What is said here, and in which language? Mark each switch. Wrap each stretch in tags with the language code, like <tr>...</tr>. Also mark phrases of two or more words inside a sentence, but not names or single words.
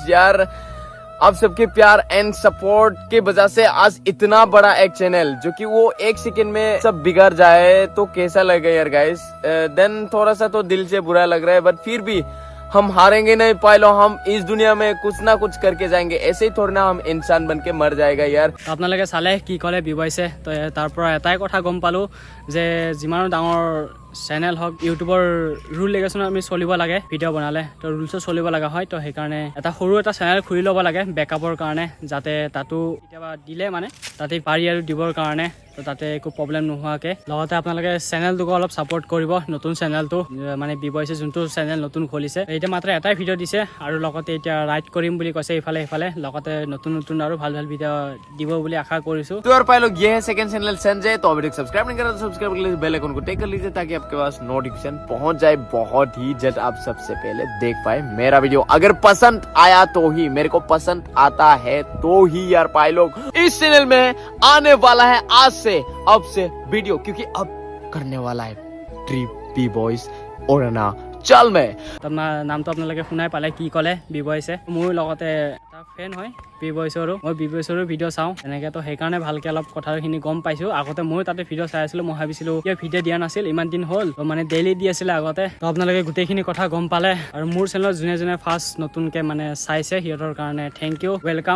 <hi>यार आप सबके प्यार</hi> <en>and support</en> <hi>के वजह से आज इतना बड़ा एक चैनल, जो कि वो एक सेकंड में सब बिगड़ जाए तो कैसा लगेगा यार गाइस। देन थोड़ा सा तो दिल से बुरा लग रहा है, बट फिर भी हम हारेंगे नहीं पाइलो। हम इस दुनिया में कुछ ना कुछ करके जाएंगे, ऐसे ही थोड़ी ना हम इंसान बन के मर जाएगा यार।</hi> <as>আপোনালোকে চালে কি ক'লে বি বয়ছে, তো তাৰ পৰা এটাই কথা গম পালোঁ যে যিমানো ডাঙৰ চেনেল হওক, ইউটিউবৰ</as> <en>rule regulation</en> <as>আমি চলিব লাগে। ভিডিঅ' বনালে তো ৰুলছো চলিব লগা হয়। তো সেইকাৰণে এটা সৰু এটা চেনেল খুলি ল'ব লাগে বেকআপৰ কাৰণে, যাতে তাতো কেতিয়াবা দিলে মানে তাতে পাৰি আৰু দিবৰ কাৰণে, তো তাতে একো প্ৰব্লেম নোহোৱাকৈ। লগতে আপোনালোকে চেনেলটোকো অলপ ছাপোৰ্ট কৰিব, নতুন চেনেলটো মানে বি বয়ছে যোনটো চেনেল নতুন খুলিছে। এতিয়া মাত্ৰ এটাই ভিডিঅ' দিছে, আৰু লগতে এতিয়া ৰাইড কৰিম বুলি কৈছে ইফালে সিফালে। লগতে নতুন নতুন আৰু ভাল ভাল ভিডিঅ' দিব বুলি আশা কৰিছোঁ।</as> <hi>तो और पाई लोग, ये है</hi> <en>second channel</en> <hi>संजय। तो अभी तक सब्सक्राइब नहीं करा तो सब्सक्राइब कर लीजिए,</hi> <en>bell icon</en> <hi>को टेक कर लीजिए, ताकि आपके पास नोटिफिकेशन पहुंच जाए बहुत ही जल्द, आप सबसे पहले देख पाए मेरा वीडियो। अगर पसंद आया तो ही, मेरे को पसंद आता है तो ही यार पाई लोग, इस चैनल में आने वाला है आज से अब से वीडियो, क्योंकि अब करने वाला है ट्रिप बी बॉयज ओरना चल में।</hi> <as>তোমাৰ নামটো আপোনালোকে শুনাই পালে কি ক'লে বি বয়ছে। মোৰ লগতে এটা ফেন হয় বি বয়ছৰো, মই বি বয়ছৰো ভিডিঅ' চাওঁ তেনেকৈ। তো সেইকাৰণে ভালকৈ অলপ কথাখিনি গম পাইছোঁ। আগতে ময়ো তাতে ভিডিঅ' চাই আছিলোঁ, মই ভাবিছিলোঁ কিয় ভিডিঅ' দিয়া নাছিল ইমান দিন হ'ল, তো মানে ডেইলি দি আছিলে আগতে। তো আপোনালোকে গোটেইখিনি কথা গম পালে, আৰু মোৰ চেনেলত যোনে যোনে ফাৰ্ষ্ট নতুনকৈ মানে চাইছে সিহঁতৰ কাৰণে</as> <en>thank you, welcome.</en>